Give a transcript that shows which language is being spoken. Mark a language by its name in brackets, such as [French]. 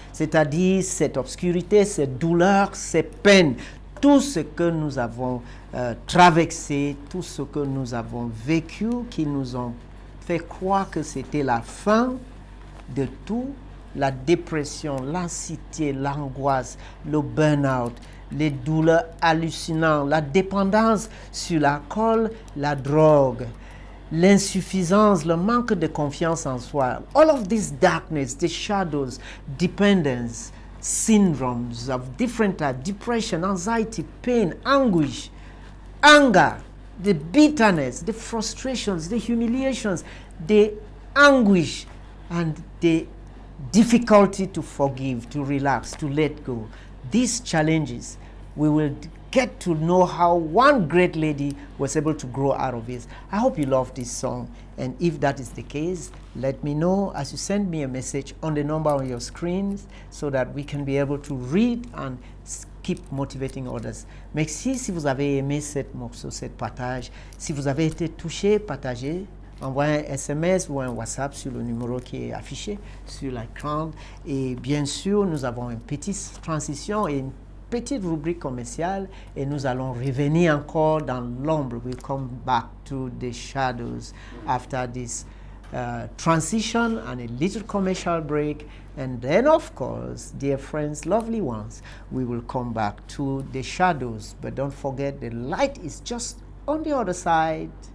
[French] C'est-à-dire cette obscurité, cette douleur, ces peines, tout ce que nous avons traversé, tout ce que nous avons vécu, qui nous ont fait croire que c'était la fin de tout, la dépression, l'anxiété, l'angoisse, le burn-out, les douleurs hallucinantes, la dépendance sur l'alcool, la drogue, l'insuffisance, le manque de confiance en soi. [English] All of this darkness, the shadows, dependence, syndromes of different types, depression, anxiety, pain, anguish, anger, the bitterness, the frustrations, the humiliations, the anguish, and the difficulty to forgive, to relax, to let go. These challenges, we will get to know how one great lady was able to grow out of it. I hope you love this song, and if that is the case, let me know as you send me a message on the number on your screens so that we can be able to read and keep motivating others. [French] Merci si vous avez aimé cette morceau, cette partage. Si vous avez été touché, partagez. Envoyez un SMS ou un WhatsApp sur le numéro qui est affiché sur l'écran. Et bien sûr, nous avons une petite transition et une petite rubrique commerciale et nous allons revenir encore dans l'ombre. [English] We'll come back to the shadows after this transition and a little commercial break. And then, of course, dear friends, lovely ones, we will come back to the shadows. But don't forget, the light is just on the other side.